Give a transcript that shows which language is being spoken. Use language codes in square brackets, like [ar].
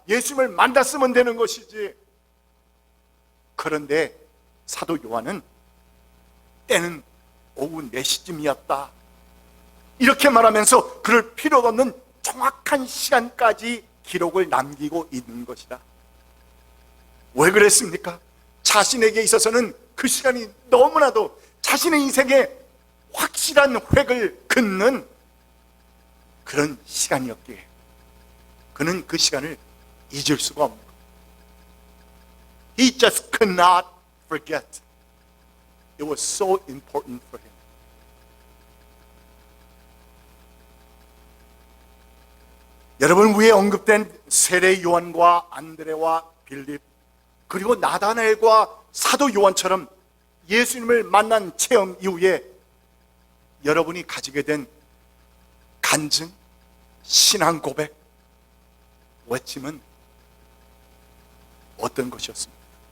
[ko] 예수님을 만났으면 되는 것이지. 그런데 사도 요한은 때는 오후 4시쯤이었다, 이렇게 말하면서 그럴 필요가 없는 정확한 시간까지 기록을 남기고 있는 것이다. 왜 그랬습니까? 자신에게 있어서는 그 시간이 너무나도 자신의 인생에 확실한 획을 긋는 그런 시간이었기에 그는 그 시간을 잊을 수가 없는 거예요. [en] He just could not forget. It was so important for him. [ko] 여러분, 위에 언급된 세례 요한과 안드레와 빌립, 그리고 나다나엘과 사도 요한처럼 예수님을 만난 체험 이후에 여러분이 가지게 된 간증, 신앙 고백, 외침은 어떤 것이었습니까?